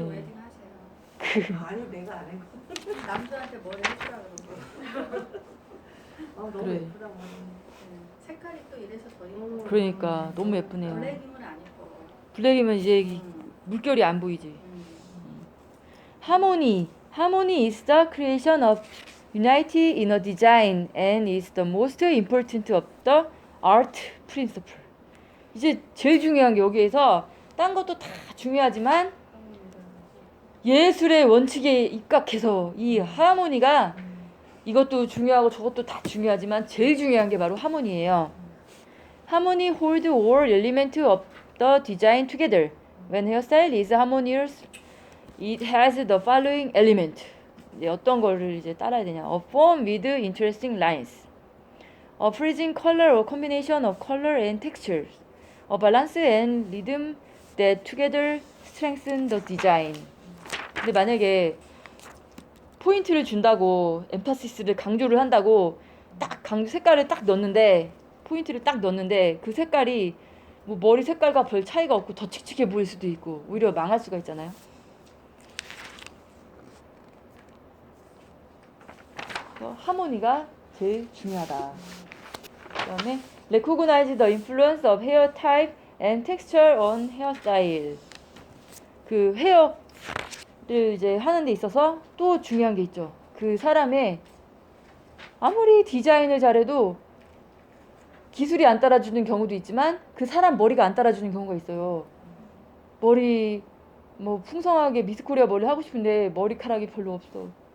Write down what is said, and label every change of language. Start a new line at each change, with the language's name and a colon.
Korean: 웨딩 하세요. 아니 내가 안 해. 남자한테 머리 해주라 그러고. 너무 그래. 예쁘다 말이야. 색깔이 또 이래서 더 예뻐. 그러니까 너무 예쁘네요. 블랙이면 안 예뻐. 블랙이면 이제 물결이 안 보이지.
English: Harmony. Harmony is the creation of unity in a design and is the most important of the art principle.
Korean: 이제 제일 중요한 게 여기에서 딴 것도 다 중요하지만 예술의 원칙에 입각해서 이 하모니가 이것도 중요하고 저것도 다 중요하지만 제일 중요한 게 바로 하모니예요.
English: Harmony hold all elements of the design together. When hairstyle is harmonious, it has the following element.
Korean: 이제 어떤 거를 이제 따라야 되냐?
English: A form with interesting lines. A pleasing color or combination of color and textures. A balance and rhythm that together strengthen the design.
Korean: 근데 만약에 포인트를 준다고 엠파시스를 강조를 한다고 딱 색깔을 딱 넣는데 포인트를 딱 넣는데 그 색깔이 뭐 머리 색깔과 별 차이가 없고 더 칙칙해 보일 수도 있고 오히려 망할 수가 있잖아요. 그래서 하모니가 제일 중요하다. 그다음에
English: recognize the influence of hair type and texture on hairstyle.
Korean: 그 헤어를 이제 하는 데 있어서 또 중요한 게 있죠. 그 사람의 아무리 디자인을 잘해도 기술이 안 따라주는 경우도 있지만 그 사람 머리가 안 따라주는 경우가 있어요. 머리 뭐 풍성하게 미스코리아 머리 하고 싶은데 머리카락이 별로 없어.